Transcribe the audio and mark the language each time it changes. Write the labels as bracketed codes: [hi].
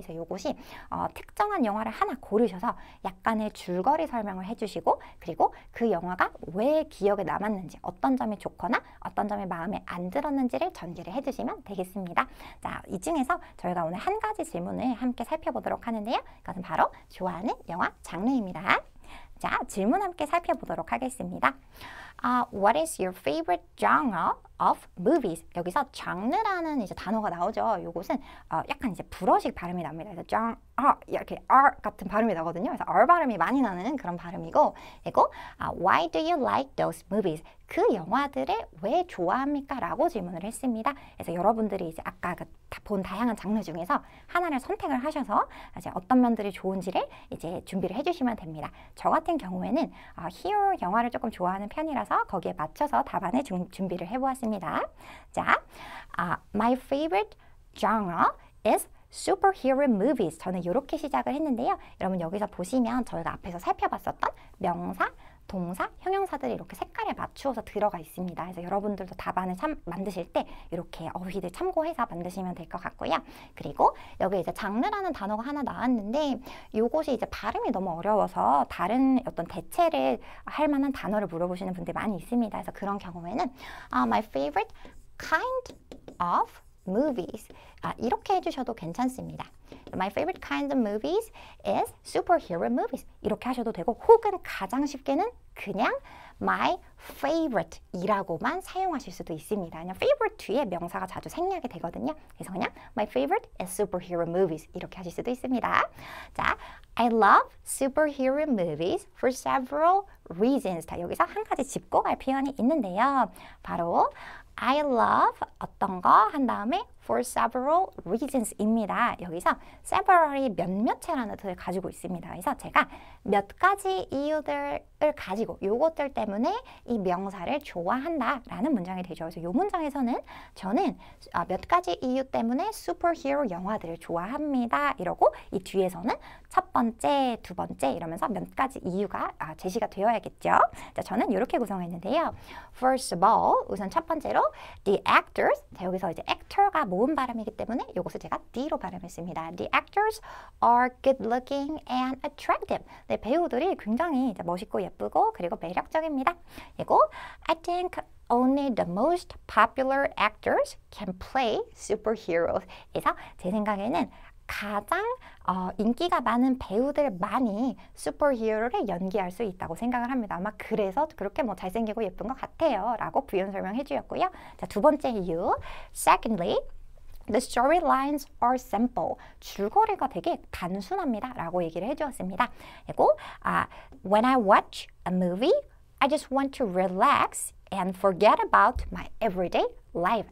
[ko] 그래서 이것이 특정한 영화를 하나 고르셔서 약간의 줄거리 설명을 해주시고 그리고 그 영화가 왜 기억에 남았는지 어떤 점이 좋거나 어떤 점이 마음에 안 들었는지를 전개를 해주시면 되겠습니다. 자, 이 중에서 저희가 오늘 한 가지 질문을 함께 살펴보도록 하는데요. 그것은 바로 좋아하는 영화 장르입니다. 자, 질문 함께 살펴보도록 하겠습니다. [en] What is your favorite genre of movies? [ko] 여기서 장르라는 이제 단어가 나오죠. 이것은 약간 이제 불어식 발음이 납니다. 그래서 genre 이렇게 R 같은 발음이 나거든요. 그래서 R 발음이 많이 나는 그런 발음이고, 그리고 [en] Why do you like those movies? [ko] 그 영화들을 왜 좋아합니까? 라고 질문을 했습니다. 그래서 여러분들이 이제 아까 본 다양한 장르 중에서 하나를 선택을 하셔서 이제 어떤 면들이 좋은지를 이제 준비를 해주시면 됩니다. 저 같은 경우에는 히어로 영화를 조금 좋아하는 편이라서 거기에 맞춰서 답안을 준비를 해보았습니다. [en] 자, my favorite genre is superhero movies. [ko] 저는 이렇게 시작을 했는데요. 여러분 여기서 보시면 저희가 앞에서 살펴봤었던 명사, 동사, 형용사들이 이렇게 색깔에 맞추어서 들어가 있습니다. 그래서 여러분들도 답안을 만드실 때 이렇게 어휘들 참고해서 만드시면 될 것 같고요. 그리고 여기 이제 장르라는 단어가 하나 나왔는데 이것이 이제 발음이 너무 어려워서 다른 어떤 대체를 할 만한 단어를 물어보시는 분들이 많이 있습니다. 그래서 그런 경우에는 [en] my favorite kind of movies [ko] 이렇게 해주셔도 괜찮습니다. [en] My favorite kind of movies is superhero movies [ko] 이렇게 하셔도 되고 혹은 가장 쉽게는 그냥 my favorite 이라고만 사용하실 수도 있습니다. 그냥 favorite 뒤에 명사가 자주 생략이 되거든요. 그래서 그냥 [en] my favorite is superhero movies [ko] 이렇게 하실 수도 있습니다. [en] 자, I love superhero movies for several reasons. [ko] 자, 여기서 한 가지 짚고 갈 표현이 있는데요. 바로 I love 어떤 거 한 다음에 for several reasons입니다. 여기서 several이 몇몇이라는 뜻을 가지고 있습니다. 그래서 제가 몇 가지 이유들을 가지고 요것들 때문에 이 명사를 좋아한다라는 문장이 되죠. 그래서 이 문장에서는 저는 몇 가지 이유 때문에 슈퍼히어로 영화들을 좋아합니다. 이러고 이 뒤에서는 첫 번째, 두 번째 이러면서 몇 가지 이유가 제시가 되어야겠죠. 자, 저는 이렇게 구성했는데요. [en] First of all, [ko] 우선 첫 번째로 [en] the actors. [ko] 자, 여기서 이제 actor가 모음 발음이기 때문에 이것을 제가 D로 발음했습니다. [en] The actors are good looking and attractive. [ko] 네, 배우들이 굉장히 이제 멋있고 예쁘고 그리고 매력적입니다. [en] 그리고 I think only the most popular actors can play superheroes. [ko] 그래서 제 생각에는 가장 인기가 많은 배우들만이 슈퍼히어로를 연기할 수 있다고 생각을 합니다. 아마 그래서 그렇게 뭐 잘생기고 예쁜 것 같아요 라고 부연 설명해 주셨고요. 자, 두 번째 이유. [en] Secondly, the storylines are simple. [ko] 줄거리가 되게 단순합니다 라고 얘기를 해주었습니다. [en] 그리고 when I watch a movie, I just want to relax and forget about my everyday life.